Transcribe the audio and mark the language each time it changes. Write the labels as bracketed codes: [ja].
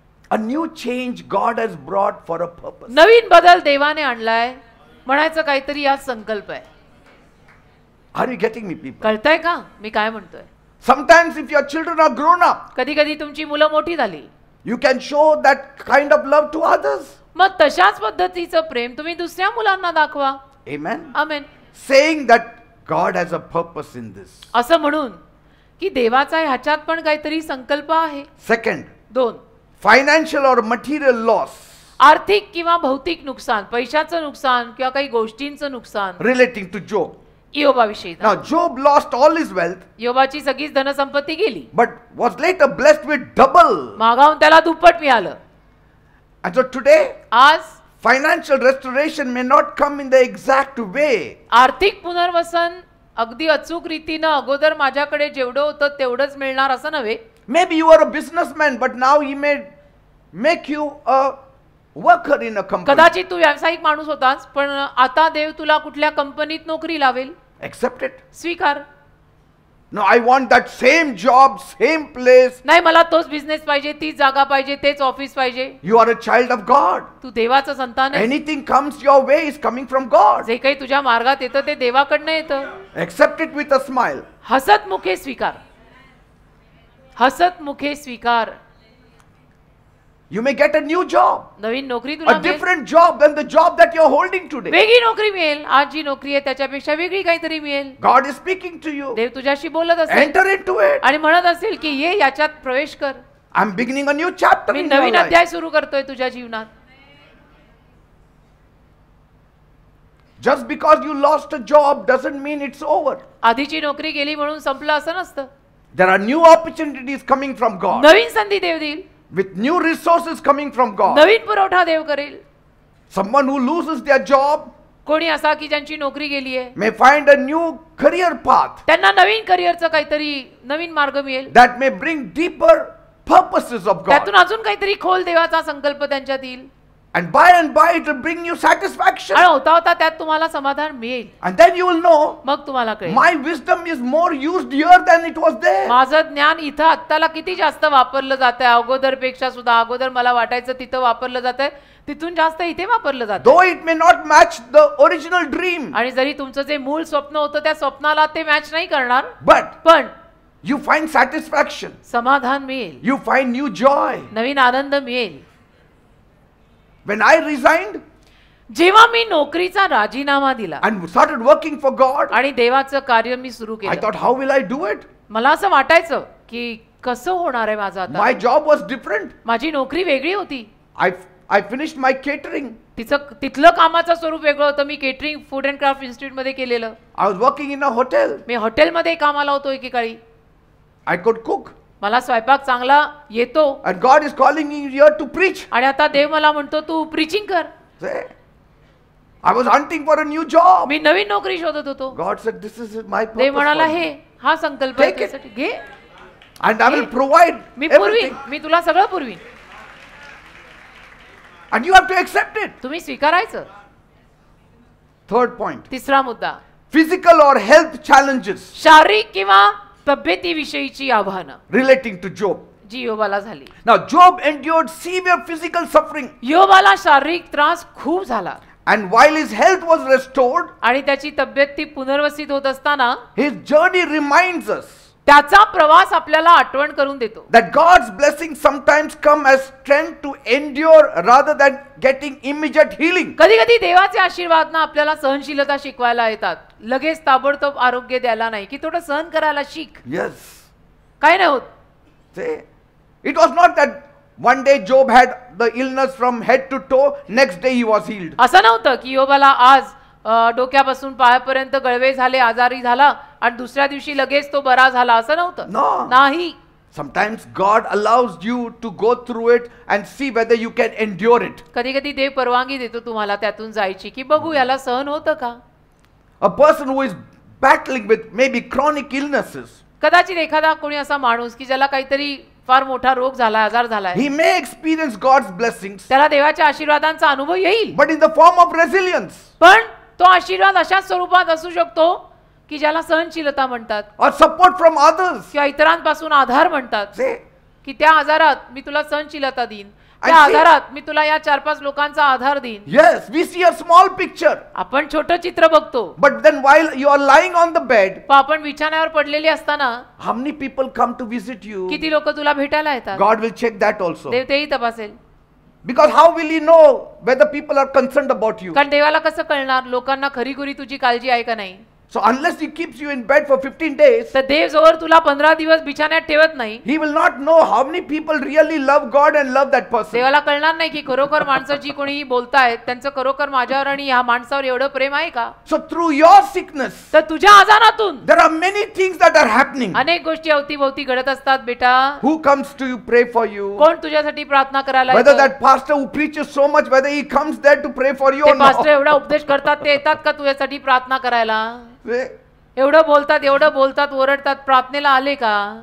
[en] A new change God has brought for a purpose. [mr] नवीन बदल देवाने आणलाय. म्हणायचं काहीतरी यात संकल्प आहे. [en] Are you getting me, people? [mr] कळतंय का मी काय म्हणतोय? [en] Sometimes if your children are grown up, [mr] कधी कधी तुमची मुलं मोठी झाली [en] you can show that kind of love to others. [mr] मग तशाच पद्धतीचं प्रेम तुम्ही दुसऱ्या मुलांना दाखवा. [en] Amen. [mr] Amen. [en] Saying that God has a purpose in this. [mr] असं म्हणून की देवाचा ह्याच्यात पण काहीतरी संकल्प आहे. [en] Second, [mr] 2 [en] financial or material loss [mr] आर्थिक किंवा भौतिक नुकसान, पैशाचं नुकसान किंवा काही गोष्टींचं नुकसान [en] relating to Job. [mr] योबाविषयी. [en] Now Job lost all his wealth, [mr] योबाची सगळीच धनसंपत्ती गेली, [en] but was later blessed with double. [mr] मागाहून त्याला दुप्पट मिळालं. [en] And so today, [mr] आज [en] financial restoration may not come in the exact way. [mr] आर्थिक पुनर्वसन अगदी अचूक रीतीनं अगोदर माझ्याकडे जेवढं होतं तेवढंच मिळणार असं नव्हे. [en] Maybe you are a businessman, but now he may make you a worker in a company. [mr] कदाचित तू व्यावसायिक माणूस होतास, पण आता देव तुला कुठल्या कंपनीत नोकरी लावेल. [en] Accept it. [mr] स्वीकार. [en] No, I want that same job, same place. [mr] नाही, मला तोच बिझनेस पाहिजे, तीच जागा पाहिजे, तेच ऑफिस पाहिजे. [en] You are a child of God. [mr] तू देवाचं संतान आहे. [en] Anything comes your way is coming from God. [mr] जे काही तुझ्या मार्गात येतं ते देवाकडनं येतं. [en] Accept it with a smile. [mr] हसत मुखे स्वीकार. हसत मुखे स्वीकार. [en] You may get a new job, [mr] नवीन नोकरी तुला [en] a [mr] मिळेल. [en] different job than the job that you are holding today. [mr] वेगळी नोकरी मिळेल. आज जी नोकरी आहे त्याच्यापेक्षा वेगळी काहीतरी मिळेल. [en] God is speaking to you. [mr] देव तुझ्याशी बोलत असेल [en] Enter into it. [mr] आणि म्हणत असेल की ये याच्यात प्रवेश कर. [en] I'm beginning a new chapter [mr] मी [en] in your [mr] Naveen [en] life. [mr] अध्याय सुरू करतोय तुझ्या जीवनात. [en] Just because you lost a job doesn't mean it's over. [mr] आधीची नोकरी गेली म्हणून संपलं असं नसतं. [en] There are new opportunities coming from God, [mr] नवीन संधी देव देईल. [en] with new resources coming from God. [mr] नवीन पुरवठा देव करेल. [en] Someone who loses their job [mr] कोणी असा की ज्यांची नोकरी गेली आहे [en] may find a new career path [mr] त्यांना नवीन करिअरचं काहीतरी नवीन मार्ग मिळेल. [en] that may bring deeper purposes of God. [mr] त्यातून अजून काहीतरी खोल देवाचा संकल्प त्यांच्यात येईल. [en] And by it will bring you satisfaction. [mr] आणि होता होता त्यात तुम्हाला समाधान मिळेल. [en] And then you will know, [mr] मग तुम्हाला कळेल [en] my wisdom is more used here than it was there. [mr] माझं ज्ञान इथं आत्ताला किती जास्त वापरलं जात आहे. अगोदर पेक्षा सुद्धा अगोदर मला वाटायचं तिथं वापरलं जात आहे, तिथून जास्त इथे वापरलं जात. [en] Though it may not match the original dream, [mr] आणि जरी तुमचं जे मूळ स्वप्न होतं त्या स्वप्नाला ते मॅच नाही करणार, [en] but [mr] पण [en] you find satisfaction. [mr] समाधान मिळेल. [en] You find new joy. [mr] नवीन आनंद मिळेल. [en] When I resigned [mr] जेव्हा मी नोकरीचा राजीनामा दिला [en] and started working for God, [mr] आणि देवाचं कार्य मी सुरू [en] I [mr] केलं, [en] thought, how will I do it? [mr] मला असं वाटायचं की कसं होणार आहे माझं आता. [en] My job was different. [mr] माझी नोकरी वेगळी होती. [en] I finished my catering. [mr] तिथलं कामाचं स्वरूप वेगळं होतं. मी catering food and craft institute मध्ये केलेलं. [en] I was working in a hotel. [mr] मी हॉटेलमध्ये कामाला होतो एकेकाळी. [en] I could cook. [mr] मला स्वयंपाक चांगला येतो. [en] And God is calling me here to preach. [mr] आणि आता देव मला म्हणतो तू प्रीचिंग कर. [en] See? I was hunting for a new job. [mr] मी नवीन नोकरी शोधत होतो. [en] God said, this is my purpose. [mr] देव म्हणाला [en] for you. [mr] हे हा संकल्प आहे [en] Take it. [mr] तुझ्यासाठी. घे. [en] And I will provide [mr] मी पुरवीन. [en] everything. [mr] मी तुला सगळं पुरवीन. [en] And you have to accept it. [mr] तुम्ही स्वीकारायचं. [en] Third point. [mr] तिसरा मुद्दा, [en] Physical or health challenges [mr] शारीरिक किंवा तब्येतीविषयीची आव्हानं [en] relating to Job. [mr] जी योबाला झाली. [en] Now Job endured severe physical suffering, [mr] योबाला शारीरिक त्रास खूप झाला [en] and while his health was restored, [mr] आणि त्याची तब्येत ती पुनर्वसित होत असताना [en] his journey reminds us [mr] त्याचा प्रवास आपल्याला आठवण करून देतो [en] that God's blessings sometimes come as strength to endure rather than getting immediate healing. [mr] कधी कधी देवाचे आशीर्वाद ना आपल्याला सहनशीलता शिकवायला येतात. लगेच ताबडतोब आरोग्य द्यायला नाही, की थोडं सहन करायला शिक. [en] Yes. [mr] काय नाही होत. [en] See, it was not that one day Job had the illness from head to toe, next day he was healed. [mr] असं नव्हतं की योबाला आज डोक्यापासून पायापर्यंत गळवे झाले, आजारी झाला आणि दुसऱ्या दिवशी लगेच तो बरा झाला, असं नव्हतं. [en] No. [mr] नाही. [en] Sometimes God allows you to go through it and see whether you can endure it. [mr] कधी कधी देव परवानगी देतो तुम्हाला त्यातून जायची, की बघू याला सहन होतं का. [en] A person who is battling with maybe chronic illnesses, [mr] कदाचित एखादा कोणी असा माणूस की ज्याला काहीतरी फार मोठा रोग झाला, आजार झालाय, [en] he may experience God's blessings, [mr] त्याला देवाच्या आशीर्वादांचा अनुभव येईल, [en] but in the form of resilience [mr] पण तो आशीर्वाद अशा स्वरूपात असू शकतो की ज्याला सहनशीलता म्हणतात, [en] or support from others. [mr] किंवा इतरांपासून आधार म्हणतात. [en] See, [mr] की त्या आजारात मी तुला सहनशीलता देईन, त्या [en] I see. [mr] आधारात मी तुला या 4-5 लोकांचा आधार देईन. [en] yes, we see a small picture, [mr] आपण छोटं चित्र बघतो, [en] but then while you are lying on the bed, [mr] पण आपण बिछाण्यावर पडलेली असताना [en] how many people come to visit you? [mr] किती लोक तुला भेटायला येतात. [en] God will check that also. [mr] देव तेही तपासेल. [en] Because how will he know whether people are concerned about you? [mr] कारण देवाला कसं कळणार लोकांना खरीखुरी तुझी काळजी आहे का नाही. [en] So unless he keeps you in bed for 15 days, [mr] तर देव जोवर तुला 15 दिवस बिछाण्यात ठेवत नाही, [en] he will not know how many people really love God and love that person. [mr] देवाला कळणार नाही की खरोखर माणसं जी कोणी बोलतायत त्यांचं खरोखर माझ्यावर आणि ह्या माणसावर एवढं प्रेम आहे का. [en] So through your sickness, [mr] तर तुझ्या आजारातून [en] there are many things that are happening. [mr] अनेक गोष्टी अवतीभोवती घडत असतात बेटा. [en] Who comes to you pray for you? [mr] कोण तुझ्यासाठी प्रार्थना करायला [en] Whether [mr] येतं? [en] that pastor who preaches so much, whether he comes there to pray for you [mr] ते [en] or [mr] पास्टर [en] not. [mr] एवढा उपदेश करतात ते येतात का तुझ्यासाठी प्रार्थना करायला? Eh? एवढं बोलतात ओरडतात, प्रार्थनेला आले का?